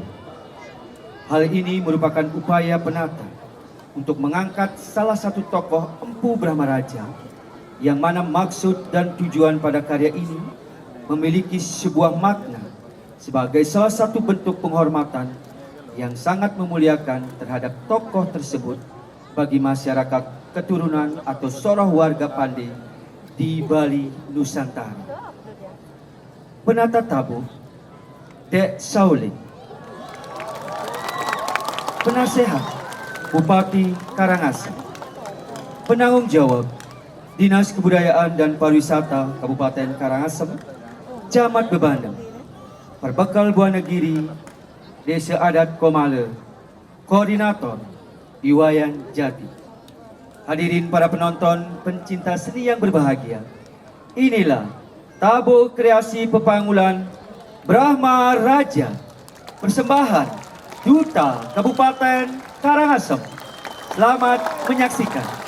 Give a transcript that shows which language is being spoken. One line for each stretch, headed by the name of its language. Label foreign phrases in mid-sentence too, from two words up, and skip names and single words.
Indonesian: Hal ini merupakan upaya penata untuk mengangkat salah satu tokoh empu Brahma Raja, yang mana maksud dan tujuan pada karya ini memiliki sebuah makna sebagai salah satu bentuk penghormatan yang sangat memuliakan terhadap tokoh tersebut bagi masyarakat keturunan atau soroh warga Pandi di Bali, Nusantara. Penata tabuh Dek Sauling, penasehat Bupati Karangasem, penanggung jawab Dinas Kebudayaan dan Pariwisata Kabupaten Karangasem, Camat Bebandem, Perbekal Buanegiri, Desa Adat Komale, Koordinator Iwayan Jati. Hadirin para penonton pencinta seni yang berbahagia, inilah tabuh kreasi pepanggulan Brahma Raja, persembahan Duta Kabupaten Karangasem. Selamat menyaksikan.